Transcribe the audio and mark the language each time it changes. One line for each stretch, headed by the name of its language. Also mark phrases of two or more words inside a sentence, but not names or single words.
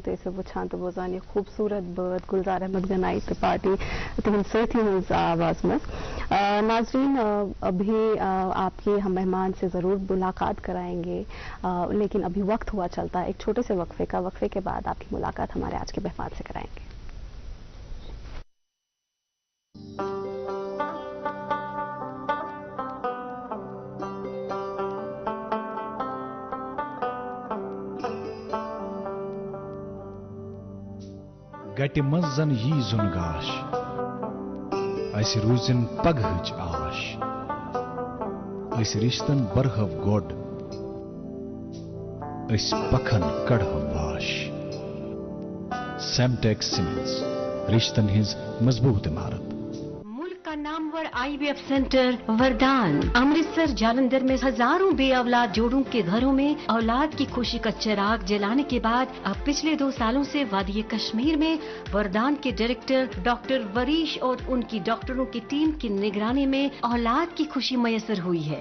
Kashmiri: تو اسے وچھان تو بوزانی خوبصورت بات گلزار احمد گنائی تو پارٹی تہن ساتھی ہز آواز مز.
Urdu: ناظرین ابھی آپ کی ہم مہمان سے ضرور ملاقات کرائیں گے لیکن ابھی وقت ہوا چلتا ہے ایک چھوٹے سے وقفے کا. وقفے کے بعد آپ کی ملاقات ہمارے آج کے مہمان سے کرائیں گے.
Kashmiri: گٹہِ منٛز زن یی زُن گاش اسہِ روٗزِن پگہٕچ آش أسۍ رِشتن برہو گۄڈ أسۍ پکھن کڑہو واش. سیمٹیک سیمنٹس رشتن ہٕنٛز مضبوط عمارت.
Urdu: کا نامور IVF سینٹر وردان امرتسر جالندھر میں ہزاروں بے اولاد جوڑوں کے گھروں میں اولاد کی خوشی کا چراغ جلانے کے بعد اب پچھلے 2 سالوں سے وادی کشمیر میں وردان کے ڈائریکٹر ڈاکٹر وریش اور ان کی ڈاکٹروں کی ٹیم کی نگرانی میں اولاد کی خوشی میسر ہوئی ہے.